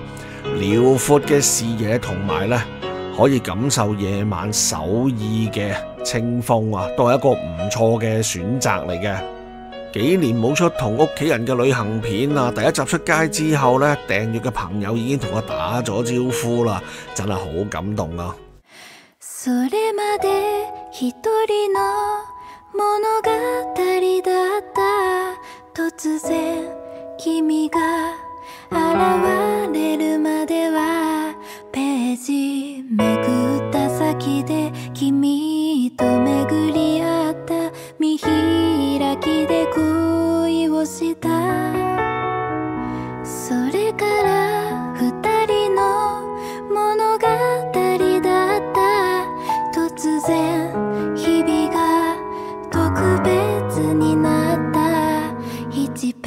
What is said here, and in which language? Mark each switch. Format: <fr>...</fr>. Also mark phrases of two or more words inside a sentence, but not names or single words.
<yue>遼闊嘅視野同埋呢，可以感受夜晚首爾嘅清風啊，都係一個唔錯嘅選擇嚟嘅。幾年冇出同屋企人嘅旅行片啊，第一集出街之後呢，訂閱嘅朋友已經同我打咗招呼啦，真係好感動啊！</yue> <ja>それまで一人の物語だった突然君が現れるまではページめくった先で君と巡り合った見開きで恋をしたそれから二人の物語だった突然日々が特別になったい</ja>